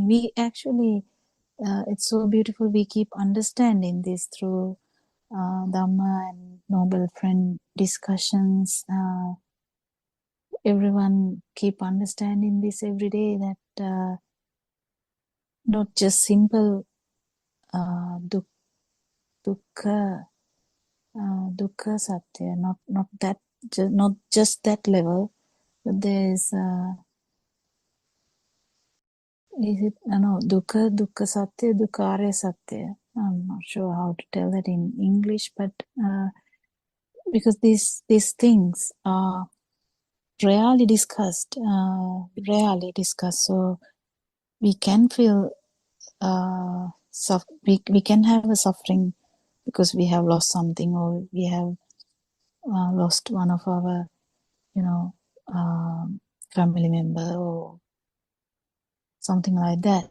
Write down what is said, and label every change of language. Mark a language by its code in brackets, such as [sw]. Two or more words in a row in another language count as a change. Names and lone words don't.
[en] We actually, it's so beautiful. We keep understanding this through Dhamma and Noble Friend discussions. Everyone keep understanding this every day, that not just simple [sa] dukkha satya, [en] not just that level, but there is it [sa] dukkha satya, dukkha satya. [en] I'm not sure how to tell that in English, but because these things are rarely discussed, so we can feel we can have a suffering because we have lost something, or we have lost one of our family member or something like that.